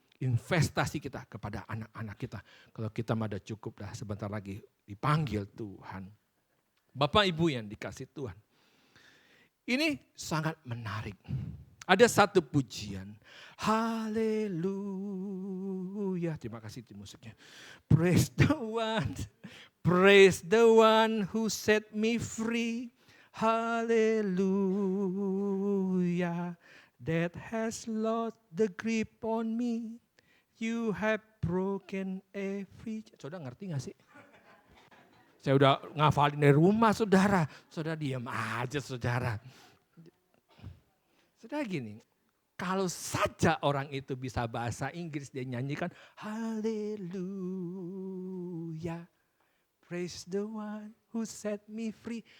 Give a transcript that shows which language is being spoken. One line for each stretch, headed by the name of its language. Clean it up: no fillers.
Indonesian: Investasi kita kepada anak-anak kita. Kalau kita ada cukup dah sebentar lagi dipanggil Tuhan. Bapak Ibu yang dikasih Tuhan. Ini sangat menarik. Ada satu pujian. Haleluya. Terima kasih tim musiknya.
English: Praise the one who set me free.
Indonesian: Haleluya.
English: That has lost the grip on me. You have broken every.
Indonesian: Saudara ngerti gak sih? Saya udah ngafalin dari rumah saudara. Saudara diam aja saudara. Saudara gini, kalau saja orang itu bisa bahasa Inggris, dia nyanyikan haleluya.
English: Praise the one who set me free.